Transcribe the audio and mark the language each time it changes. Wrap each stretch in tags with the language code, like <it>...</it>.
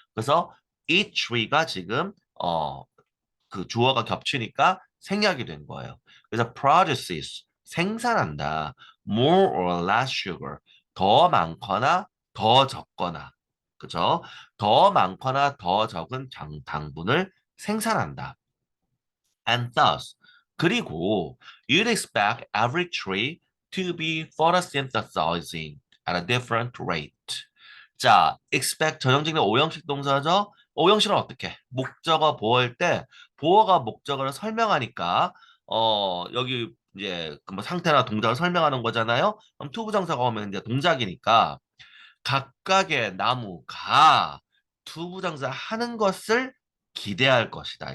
<ko>그래서 each tree가 지금 그 주어가 겹치니까 생략이 된 거예요. 그래서 produces 생산한다.</ko> <en>more or less sugar</en> <ko>더 많거나 더 적거나 그죠? 더 많거나 더 적은 당분을 생산한다.</ko> <en>And thus 그리고 you'd expect every tree to be photosynthesizing at a different rate.</en> <ko>자, expect 전형적인 오형식 동사죠. 오형식은 어떻게? 목적어 보어일 때 보어가 목적어를 설명하니까 여기 이제 그뭐 상태나 동작을 설명하는 거잖아요. 그럼 투부정사가 오면 이제 동작이니까 각각의 나무가 투부정사 하는 것을 기대할 것이다.</ko>